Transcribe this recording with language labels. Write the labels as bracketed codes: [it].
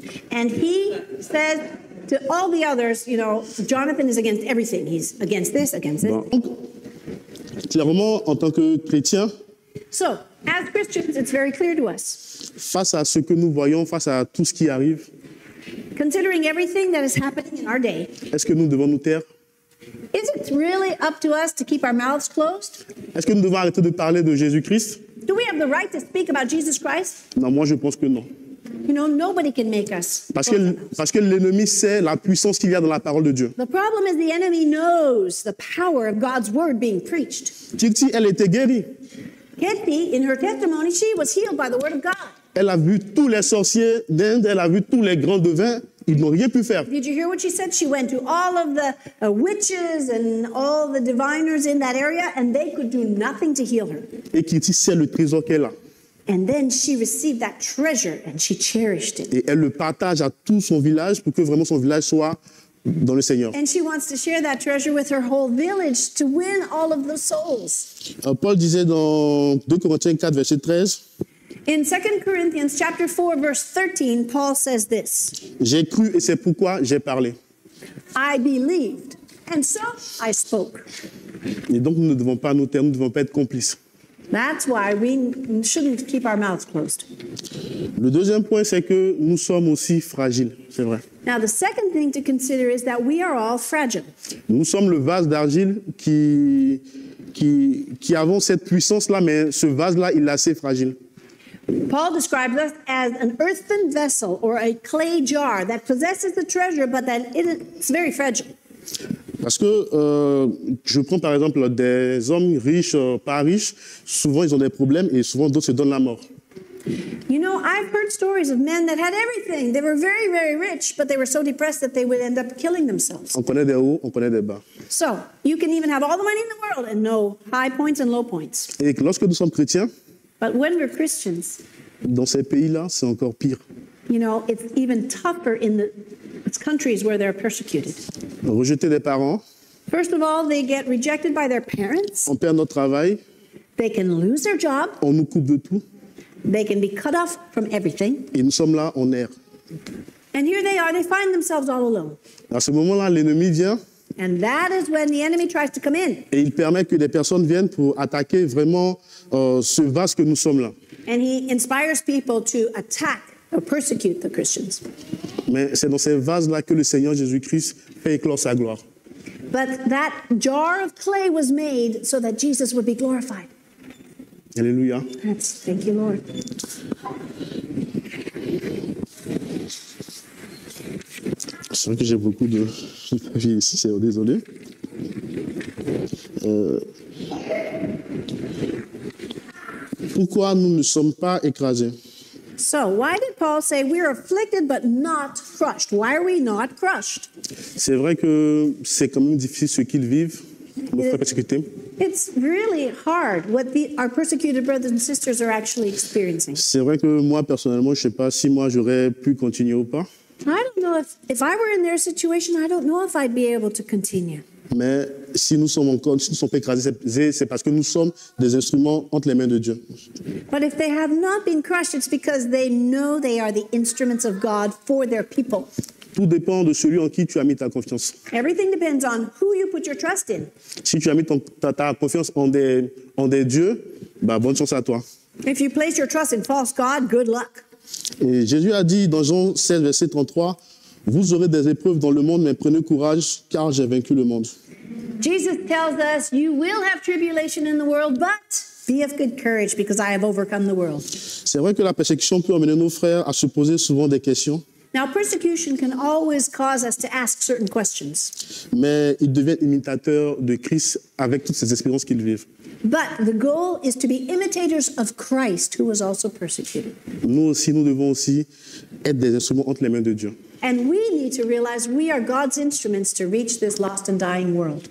[en] and he said to all the others, you know, Jonathan is against everything. He's against this, against this. [fr] Donc, clairement, en tant que chrétien, [en] So, as Christians, it's very clear to us. [fr] face à ce que nous voyons, face à tout ce qui arrive, [en] Considering everything that is happening in our day, [fr] est-ce que nous devons nous taire? [en] is it really up to us to keep our mouths closed? [fr] Est-ce que nous devons arrêter de parler de Jésus-Christ? [en] Do we have the right to speak about Jesus Christ? [fr] Non, moi je pense que non. [en] You know, nobody can make us. [fr] Parce que l'ennemi sait la puissance qu'il y a dans la parole de Dieu. [en] The problem is the enemy knows the power of God's word being preached. [fr] Kirti, elle était guérie. [en] Katie, in her testimony, she was healed by the word of God. [fr] Elle a vu tous les sorciers d'Inde, elle a vu tous les grands devins, ils n'ont rien pu faire. [en] Did you hear what she said? She went to all of the witches and all the diviners in that area, and they could do nothing to heal her. [fr] Et Kirti, c'est le trésor qu'elle a. [en] And then she received that treasure and she cherished it. [fr] Et elle le partage à tout son village pour que vraiment son village soit dans le Seigneur. [en] And she wants to share that treasure with her whole village to win all of the souls. [fr] Paul disait dans 2 Corinthiens 4, verset 13, [en] In 2 Corinthians chapter 4, verse 13, Paul says this, [fr] j'ai cru et c'est pourquoi j'ai parlé. [en] I believed, and so I spoke. [fr] Et donc nous ne devons pas nous taire, nous ne devons pas être complices. [en] That's why we shouldn't keep our mouths closed. [fr] Le deuxième point, c'est que nous sommes aussi fragiles, c'est vrai. [en] Now, the second thing to consider is that we are all fragile. [fr] Nous sommes le vase d'argile qui avons cette puissance-là, mais ce vase-là, il est assez fragile. [en] Paul describes us as an earthen vessel or a clay jar that possesses the treasure, but that it's very fragile. [fr] Parce que je prends par exemple des hommes riches, pas riches, souvent ils ont des problèmes et souvent d'autres se donnent la mort. [en] You know, I've heard stories of men that had everything. They were very, very rich, but they were so depressed that they would end up killing themselves. [fr] On connaît des hauts, on connaît des bas. [en] So, you can even have all the money in the world and know high points and low points. [fr] Et lorsque nous sommes chrétiens, [en] But when we're Christians, [fr] dans ces pays-là, c'est encore pire. [en] you know, it's even tougher in the countries where they're persecuted. [fr] Rejeter des parents, [en] First of all, they get rejected by their parents. [fr] on perd notre travail, [en] They can lose their job. [fr] on nous coupe de tout [en] They can be cut off from everything. [fr] et nous sommes là, on erre. [en] And here they are, they find themselves all alone. [fr] À ce moment-là, l'ennemi vient [en] And that is when the enemy tries to come in. [fr] et il permet que des personnes viennent pour attaquer vraiment ce vase que nous sommes là. [en] And he inspires people to attack or persecute the Christians. [fr] Mais c'est dans ces vases-là que le Seigneur Jésus-Christ fait éclore sa gloire. [en] But that jar of clay was made so that Jesus would be glorified. [fr] Alléluia. [en] Thank you, Lord. [fr] C'est vrai que j'ai beaucoup de papiers ici, c'est désolé. Pourquoi nous ne sommes pas écrasés? [en] So, why did Paul say we're afflicted but not crushed? Why are we not crushed? [fr] C'est vrai que c'est quand même difficile ce qu'ils vivent, nos frères persécutés. [en] It's really hard what our persecuted brothers and sisters are actually experiencing. [fr] C'est vrai que moi, personnellement, je ne sais pas si moi j'aurais pu continuer ou pas. [en] I don't know if I were in their situation, I don't know if I'd be able to continue. [fr] Mais si nous sommes encore, si nous ne sommes pas écrasés, c'est parce que nous sommes des instruments entre les mains de Dieu. [en] But if they have not been crushed, it's because they know they are the instruments of God for their people. [fr] Tout dépend de celui en qui tu as mis ta confiance. [en] Everything depends on who you put your trust in. [fr] Si tu as mis ta confiance en des dieux, bah, bonne chance à toi. [en] If you place your trust in false God, good luck. [fr] Et Jésus a dit dans Jean 16, verset 33, « Vous aurez des épreuves dans le monde, mais prenez courage, car j'ai vaincu le monde. » [en] Jesus tells us, you will have tribulation in the world, but be of good courage because I have overcome the world. [fr] C'est vrai que la persécution peut amener nos frères à se poser souvent des questions, [en] Now, persecution can always cause us to ask certain questions, [fr] mais ils deviennent imitateurs de Christ avec toutes ces expériences qu'ils vivent. [en] but the goal is to be imitators of Christ, who was also persecuted. [fr] Nous aussi, nous devons aussi être des instruments entre les mains de Dieu. [en] And we need to realize we are God's instruments to reach this lost and dying world.